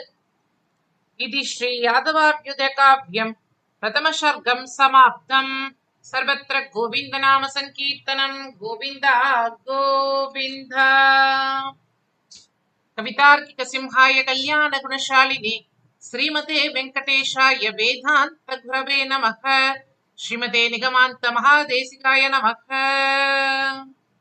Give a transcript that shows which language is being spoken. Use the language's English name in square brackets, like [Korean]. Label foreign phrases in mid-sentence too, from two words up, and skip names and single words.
[Sanskrit] இது श्री यादवाभ्युदय काव्यं प्रथम सर्गं समाप्तम्. सर्वत्र गोविन्द नाम सङ्कीर्तनम्। गोविन्दा गोविन्दा. कवितार्किक सिंहाय कल्याण गुणशालिने श्रीमते वेङ्कटेशाय वेदान्त गुरवे नमः. श्रीमते निगमान्त महादेशिकाय नमः.